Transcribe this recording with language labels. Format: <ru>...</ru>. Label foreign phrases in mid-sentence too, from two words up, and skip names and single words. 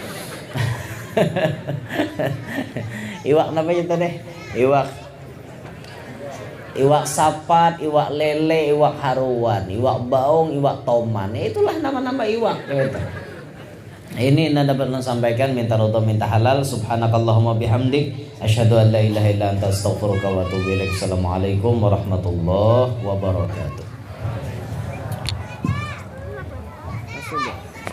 <id>Iwak namanya itu deh. Iwak sapat, iwak lele, iwak haruan, iwak baung, iwak toman. Ya, itulah nama-nama iwak gitu. Ini Anda dapat sampaikan, minta ridho minta halal.</id> <ar>سبحانك اللهم بحمدك أشهد أن لا إله إلا أنت أستغفرك وأتوب إليك. السلام عليكم ورحمة الله وبركاته.</ar>